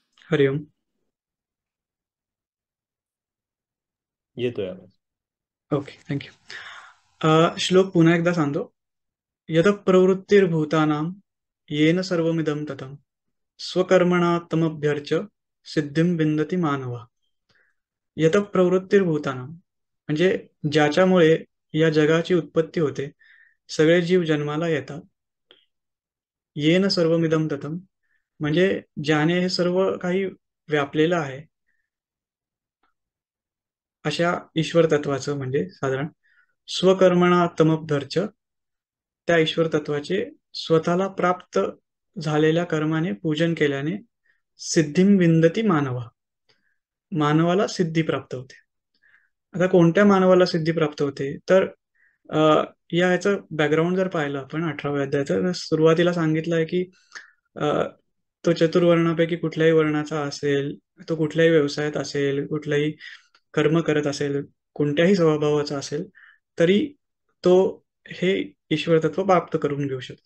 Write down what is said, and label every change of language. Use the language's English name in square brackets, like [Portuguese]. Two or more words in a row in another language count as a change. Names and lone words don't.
[Marathi] हरिओम. येतोय आवाज. [English] okay, thank you. [Marathi] श्लोक पुन्हा एकदा सांगतो. [Sanskrit] यत प्रवृत्तिर्भूतानां येन सर्वमिदं ततं स्वकर्मणा तमभ्यर्च्य सिद्धिं विन्दति मानवा. यत प्रवृत्तिर्भूतानां [Marathi] म्हणजे ज्याच्यामुळे या जगाची उत्पत्ती होते, सगळे जीव जन्माला येतात. [Sanskrit] येन सर्वमिदं ततं [Marathi] म्हणजे ज्याने हे सर्व काही व्यापलेलं आहे, अशा ईश्वर तत्वाचं म्हणजे साधारण [Sanskrit] स्वकर्मणा तमभ्यर्च्य, [Marathi] त्या ईश्वर तत्वाचे स्वतःला प्राप्त झालेल्या कर्माने पूजन केल्याने [Sanskrit] सिद्धिं विंदती मानवा, [Marathi] मानवाला सिद्धी प्राप्त होते. आता कोणत्या मानवाला सिद्धी प्राप्त होते तर अ, या ह्याचं बॅकग्राऊंड जर पाहिलं आपण 18व्या अध्यायाचं, तर सुरुवातीला सांगितलं आहे की अ, तो चतुर्वर्णापैकी कुठल्याही वर्णाचा असेल, तो कुठल्याही व्यवसायात असेल, कुठलाही कर्म करत असेल, कोणत्याही स्वभावाचा असेल, तरी तो हे ईश्वर तत्व प्राप्त करून घेऊ शकतो.